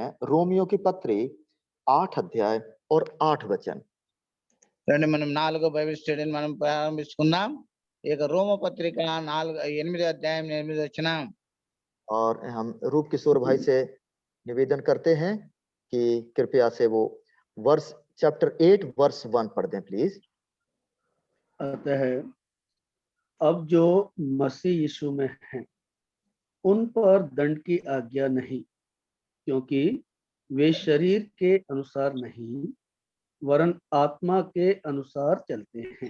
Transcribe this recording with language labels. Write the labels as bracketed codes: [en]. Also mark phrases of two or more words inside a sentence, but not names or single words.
[hi] रोमियो की पत्री 8 अध्याय और 8 वचन। [te] రండి మనం 4వ బైబిల్ స్టడీని మనం ప్రారంభించుకుందాం। ఇక రోమ పత్రిక 8వ అధ్యాయం 8వ వచనం। [hi] और हम रूप किशोर भाई से निवेदन करते हैं कि कृपया से वो [en] verse chapter 8 verse 1 [hi] पढ़ दें प्लीज। अतः अब जो मसीह यीशु में हैं उन पर दंड की आज्ञा नहीं, क्योंकि वे शरीर के अनुसार नहीं वरन आत्मा के अनुसार चलते हैं।